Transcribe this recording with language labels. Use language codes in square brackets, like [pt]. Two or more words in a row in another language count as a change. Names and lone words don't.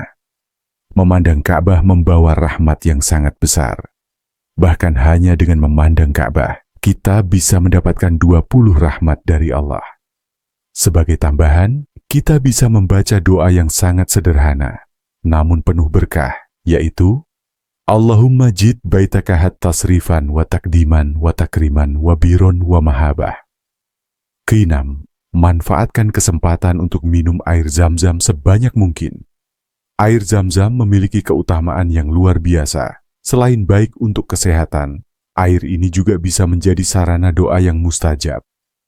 [id] Memandang Ka'bah membawa rahmat yang sangat besar. Bahkan hanya dengan memandang Ka'bah, kita bisa mendapatkan 20 rahmat dari Allah. Sebagai tambahan, kita bisa membaca doa yang sangat sederhana, namun penuh berkah, yaitu [ar] اللهم زد بيتك هذا تشريفا وتعظيما وتكريما وبرا ومهابة. [id] Keenam, manfaatkan kesempatan untuk minum air Zam-Zam sebanyak mungkin. Air Zam-Zam memiliki keutamaan yang luar biasa. Selain baik untuk kesehatan, air ini juga bisa menjadi sarana doa yang mustajab.